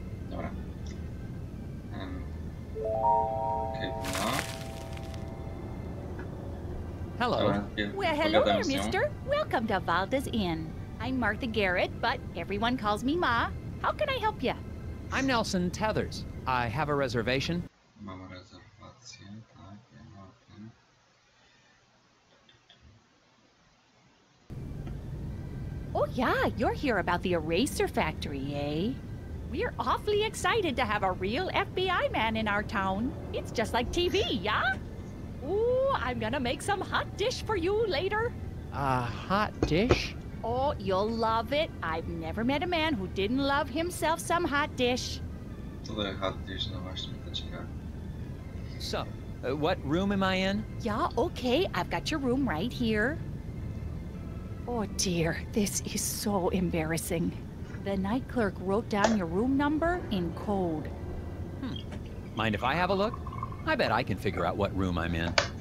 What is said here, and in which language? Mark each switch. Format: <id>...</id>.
<pl>Dobra. Okej, no.</pl> <en>Hello.</en> <pl>Dobra,</pl> <en>Well, hello</en> <pl>pogadam</pl> <en>there,</en> <pl>z nią.</pl> <en>mister. Welcome to Valda's Inn. I'm Martha Garrett, but everyone calls me Ma. How can I help you? I'm Nelson Tethers. I have a reservation.</en> <pl>Mam rezerwację, tak, ja mam.</pl> <en>Oh, yeah, you're here about the eraser factory, eh? We're awfully excited to have a real FBI man in our town. It's just like TV, yeah? Ooh, I'm gonna make some hot dish for you later. A hot dish? Oh, you'll love it. I've never met a man who didn't love himself some hot dish.</en> <pl>Tutaj chat gdzieś, no właśnie, to ciekawe.</pl> <en>So, what room am I in? Yeah, okay, I've got your room right here. Oh dear, this is so embarrassing. The night clerk wrote down your room number in code. Mind if I have a look? I bet I can figure out what room I'm in.</en>